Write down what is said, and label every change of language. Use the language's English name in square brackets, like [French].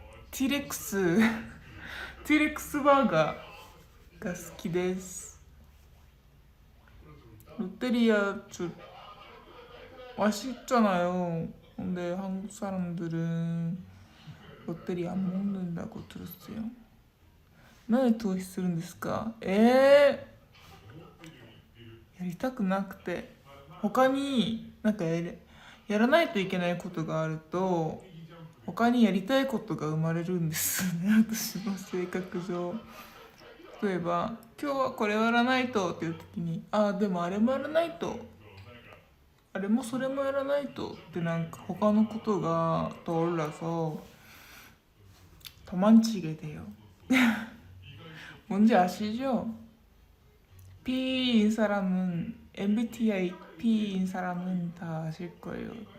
[Korean] 티렉스 티렉스 버거가 [Japanese] 好きです. [Korean] 롯데리아 저 맛있잖아요. 근데 한국 사람들은 롯데리아 안 먹는다고 들었어요. [Japanese] なんで逃避するんですか?やりたくなくて他になんかやらないといけないことがあると他にやりたいことが生まれるんですね。私の性格上。例えば今日はこれやらないとっていう時にでもあれもやらないとあれもそれもやらないとってなんか他のことが [Korean] 떠올라서 도망치게 돼요. 뭔지 아시죠? P인 사람은 MBTI P인 사람은 다 아실 거예요.